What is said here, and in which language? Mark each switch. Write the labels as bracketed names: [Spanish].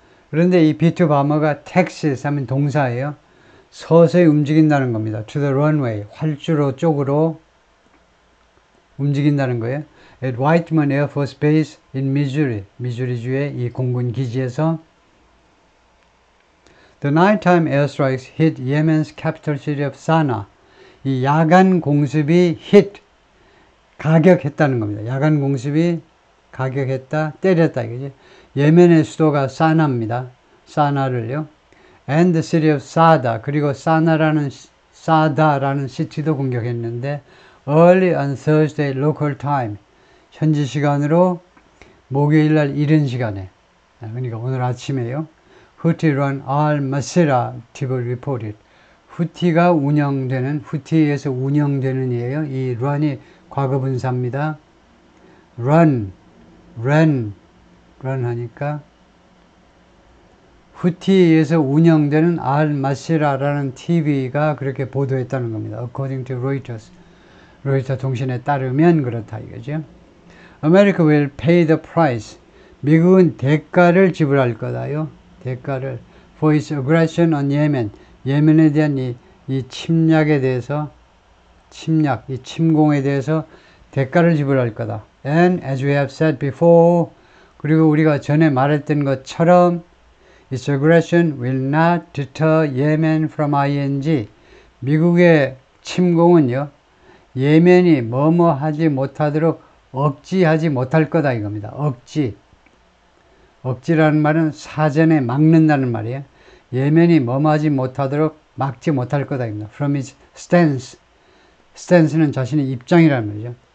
[Korean] 그런데 이 B2 바머가 Texas 하면 동사예요. 서서히 움직인다는 겁니다. [English] To the runway, [Korean] 활주로 쪽으로 움직인다는 거예요. [English] At Whiteman Air Force Base in Missouri, [Korean] 미주리주의 이 공군 기지에서 [English] The nighttime airstrikes hit Yemen's capital city of Sana'a. [Korean] 이 야간 공습이 hit, 가격했다는 겁니다. 야간 공습이 가격했다, 때렸다 이거지. 예멘의 수도가 사나입니다. 사나를요. [English] And the city of Sada, [Korean] 그리고 사다라는 시티도 공격했는데 [English] early on Thursday local time, [Korean] 현지 시간으로 목요일 날 이른 시간에, 그러니까 오늘 아침에요. [English] Houthi run al-Masira TV reported. [Korean] 후티가 운영되는, 후티에서 운영되는 이에요. 이 run이 과거분사입니다. run 하니까 후티에서 운영되는 al-Masira라는 TV가 그렇게 보도했다는 겁니다. [English] According to Reuters. [Korean] 로이터 통신에 따르면 그렇다 이거죠. [English] America will pay the price. [Korean] 미국은 대가를 지불할 거다요. 대가를. [English] For its aggression on Yemen. [Korean] 예멘에 대한 이 침략에 대해서, 이 침공에 대해서 대가를 지불할 거다. [English] And as we have said before, [Korean] 그리고 우리가 전에 말했던 것처럼 [English] its aggression will not deter Yemen from ING. [Korean] 미국의 침공은요, 예멘이 뭐뭐 하지 못하도록 억지하지 못할 거다 이겁니다. 억지라는 말은 사전에 막는다는 말이에요. 예멘이 머무하지 못하도록 막지 못할 거다 이겁니다. [English] From its stance [Korean] 는 자신의 입장이라는 말이죠.